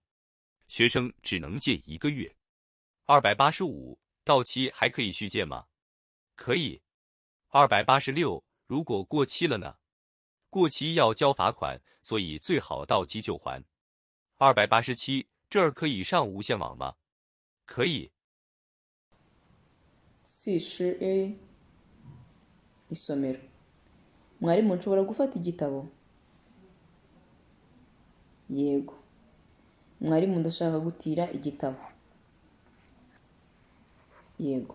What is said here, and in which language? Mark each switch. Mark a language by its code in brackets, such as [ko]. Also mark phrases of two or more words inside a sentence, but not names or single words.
[zh] 学生只能借1个月。285，到期还可以续借吗？可以。286，如果过期了呢？过期要交罚款，所以最好到期就还。287，这儿可以上无线网吗？可以。 [rw] 40A isomero. Mwarimu, nshobora gufata igitabo? Yego. Mwarimu, ndashaka gutira igitabo. Yego.